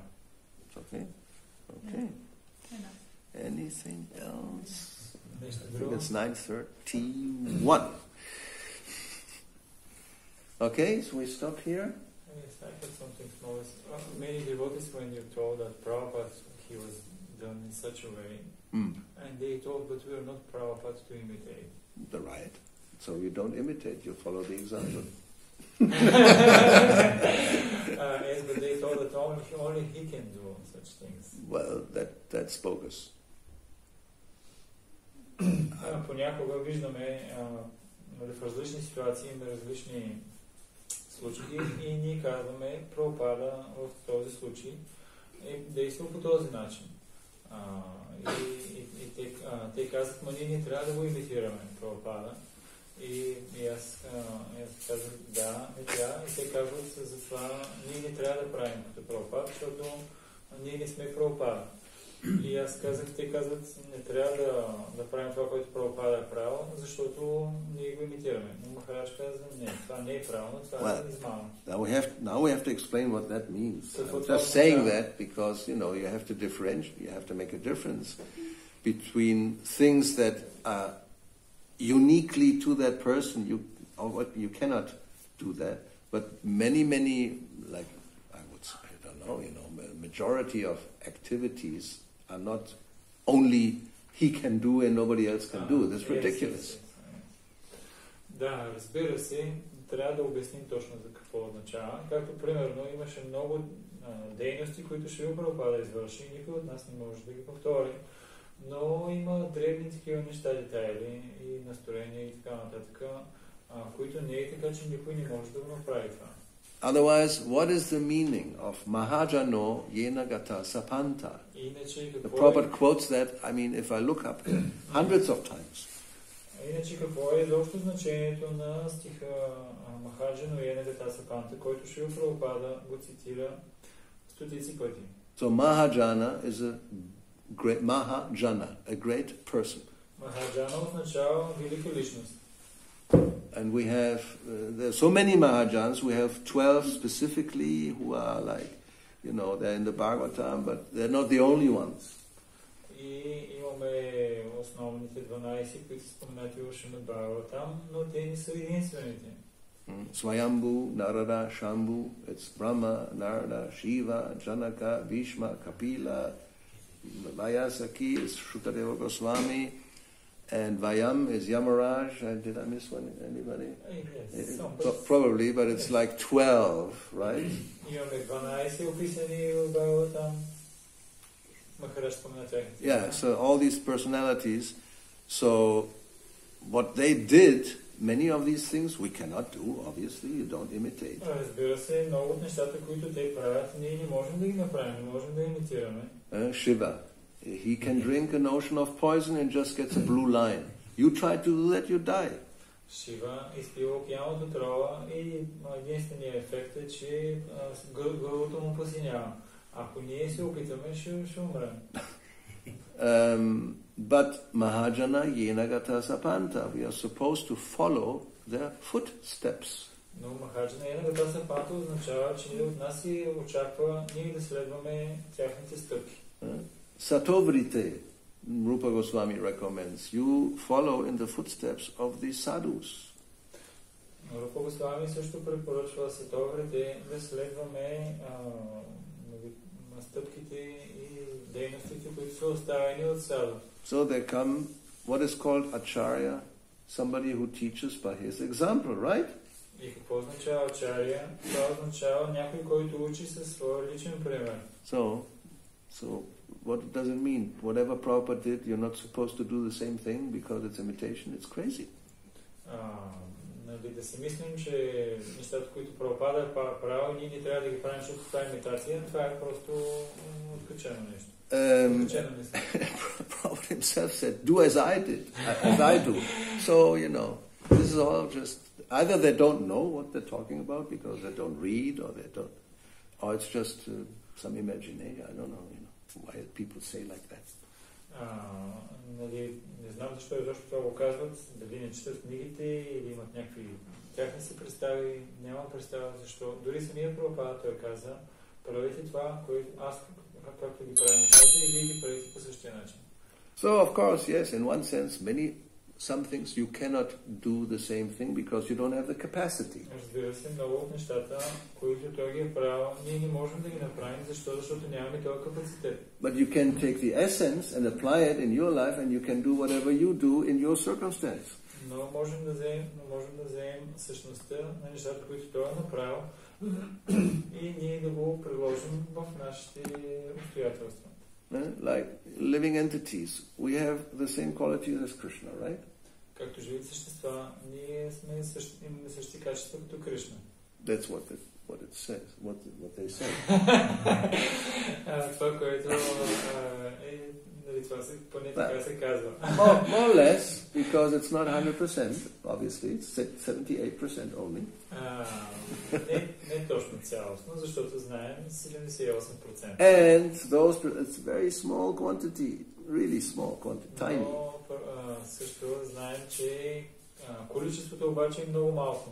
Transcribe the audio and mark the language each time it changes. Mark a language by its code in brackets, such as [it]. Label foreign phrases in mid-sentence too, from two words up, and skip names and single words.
[en] Okay. Anything else? I think it's 9:31. Okay, so we stop here. Yes, I had something small. Many devotees, when you're told that Prabhupada, he was done in such a way And they told, but we are not Prabhupada to imitate. The right. So you don't imitate, you follow the example. Yes, but they told that only he can do such things. Well, that's bogus. [bg] Понякога виждаме в различни ситуации, на различни случаи и ние казваме Прабхупада в този случай е действал по този начин. И те казват, ма ние не трябва да го имитираме, Прабхупада. И аз казах, да, не трябва. И те казват, затова ние не трябва да правим като Прабхупада, защото ние не сме Прабхупада. И аз казах, те казват, не трябва да правим това, което Прабхупада е правил, защото ние го имитираме. Но Махарадж каза, не, това не е правилно, това е измама. [en] Now we have to explain what that means. I'm just saying that because, you have to differentiate, you have to make a difference between things that are uniquely to that person, you cannot do that, but many, like, I don't know, majority of activities are not only he can do and nobody else can do. That's ridiculous. [bg] Да, разбира се, трябва да обясним точно за какво означава. Както примерно имаше много дейности, които Шрила Прабхупада извърши и никой от нас не може да ги повтори. Но има дребни такива неща, детайли и настроения и така нататък, които не е така, че никой не може да го направи това. [en] Otherwise, what is the meaning of [sa] महाजनो येन गतः स पन्थाः? [en] The Prabhupada quotes that, if I look up hundreds of times. [bg] Иначе какво е изобщо значението на стиха [sa] महाजनो येन गतः स पन्थाः, [bg] който Шрила Прабхупада го цитира стотици пъти? [en] So Mahajana is a great person. [bg] Mahajana означава велика личност. [en] And we have, there are so many Mahajans, we have 12 specifically who are like, they're in the Bhagavatam, but they're not the only ones. [bg] И имаме основните 12, които са споменати в Шримад Бхагаватам, но те не са единствените. [en] Swayambhu, Narada, Shambhu, it's Brahma, Narada, Shiva, Janaka, Bhishma, Kapila, Vayasaki is Shukadeva Goswami, and Vayam is Yamaraj. Did I miss one? Anybody? Yes. Probably, but it's like 12, right? Yeah, so all these personalities. So what they did, many of these things we cannot do, obviously, you don't imitate. Shiva. He can drink an ocean of poison and just gets a blue line. You try to do that, you die. [bg] Шива изпива океан от отрова и единственият ефект е, че гърлото му посинява. Ако ние се опитаме, ще умрем. [sa] But महाजनो येनगतः सपन्थाः, [en] we are supposed to follow their footsteps. [bg] Но [sa] महाजनो येनगतः सपन्थाः [bg] означава, че ние от нас се очаква ние да следваме тяхните стъпки. [en] Satovrite, Rupa Goswami recommends, you follow in the footsteps of the sadhus. [bg] Rupa Goswami също препоръчва Сатоврите да следваме стъпките и дейностите, които са оставени от саду. [en] So they come, what is called acharya, somebody who teaches by his example, right? [bg] И какво означава acharya? Това означава някой, който учи със своя личен пример. [en] So what does it mean? Whatever Prabhupada did, you're not supposed to do the same thing because it's imitation. It's crazy. [bg] Да си мислим, че нещата, които Прабхупада е правил, ние не трябва да ги правим, защото това е имитация. Това е просто откачено нещо. [en] Prabhupada himself said, do as I did, as I do. So, this is all just, either they don't know what they're talking about because they don't read or it's just some imagination. I don't know, why people say like that. [bg] Не знам защо това го казват, дали не четат книгите или имат някакви тяхни си представи, нямам представа защо. Дори самия Прабхупада той каза, правете това, което аз както ги правя нещата и вие ги правите по същия начин. [en] So of course, yes, in one sense, many some things you cannot do the same thing because you don't have the capacity. [bg] Разбира се, много от нещата, които той ги е правил, ние не можем да ги направим, защото нямаме този капацитет. [en] But you can take the essence and apply it in your life and you can do whatever you do in your circumstance. [bg] Но можем да вземем същността на нещата, които той е направил и ние да го приложим в нашите обстоятелства. [en] Like living entities, we have the same qualities as Krishna, right? [bg] Както живи същества, ние имаме същи качества като Кришна. [en] That's what it says, what they say. [bg] Това, което това поне така се казва. [en] More or less, because it's not 100%, obviously, it's 78% only. [bg] Не точно цялостно, защото знаем 78%. [en] And it's very small quantity, really small quantity, tiny. [bg] Но също знаем, че количеството обаче е много малко.